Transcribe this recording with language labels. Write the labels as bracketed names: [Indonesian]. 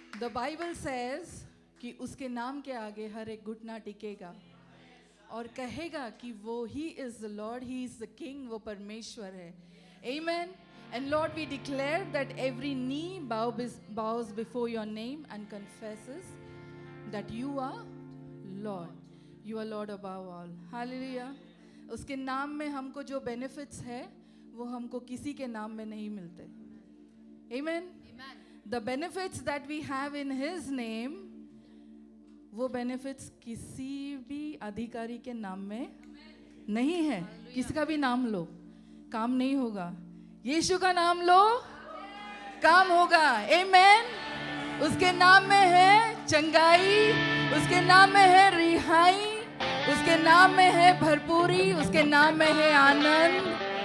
[English] Bible says [Hindi] कि उसके नाम के आगे हर एक घुटना टिकेगा और कहेगा कि वो [English] He is the Lord, He is the King, [Hindi] वो परमेश्वर है. [English] Amen. And Lord, we declare that every knee bows before your name and confesses that you are Lord. You are Lord above all. Hallelujah. [Hindi] उसके नाम में हमको जो benefits है वो हमको किसी के नाम में नहीं मिलते. [English] Amen. The benefits that we have in His name, [Hindi] वो benefits किसी भी अधिकारी के नाम में नहीं है. किसी का भी नाम लो, काम नहीं होगा. यीशु का नाम लो, काम होगा. [English] Amen. [Hindi] उसके नाम में है चंगाई, उसके नाम में है रिहाई, उसके नाम में है भरपूरी, उसके नाम में है आनंद.